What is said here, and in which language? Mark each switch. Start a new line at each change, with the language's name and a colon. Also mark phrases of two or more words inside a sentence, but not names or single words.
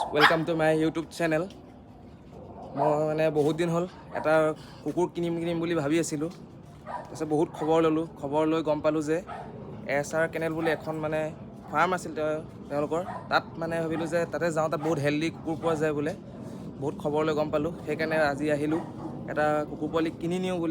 English: Welcome to my YouTube channel.
Assamese: मैं মানে বহুত দিন হল এটা কুকুৰ কিনিম বুলি ভাবি আছিলোঁ। তাৰপিছত বহুত খবৰ লৈ গম পালোঁ যে SR কেনেল বুলি এখন মানে ফাৰ্ম আছিল তেওঁলোকৰ। তাত মানে ভাবিলোঁ যে তাতে যাওঁ, তাত বহুত হেল্ডি কুকুৰ পোৱা যায় বোলে। বহুত খবৰ লৈ গম পালোঁ, সেইকাৰণে আজি আহিলোঁ এটা কুকুৰ পোৱালি কিনি নিওঁ বুলি।